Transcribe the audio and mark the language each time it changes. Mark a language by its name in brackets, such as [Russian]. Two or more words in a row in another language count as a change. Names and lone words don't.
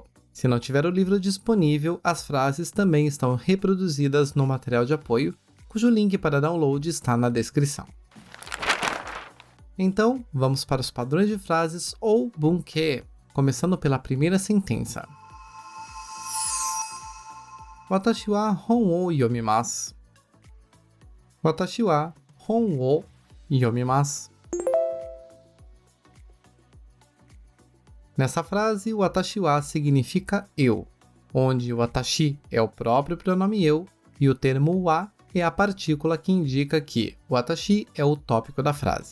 [Portuguese] Se não tiver o livro disponível, as frases também estão reproduzidas no material de apoio, cujo link para download está na descrição. Então, vamos para os padrões de frases ou bunke, começando pela primeira sentença. [Japanese] 私は本を読みます. 私は本を読みます. [Portuguese] Nessa frase, o [Japanese] 私は [Portuguese] significa eu, onde o watashi é o próprio pronome eu e o termo wa é a partícula que indica que o watashi é o tópico da frase.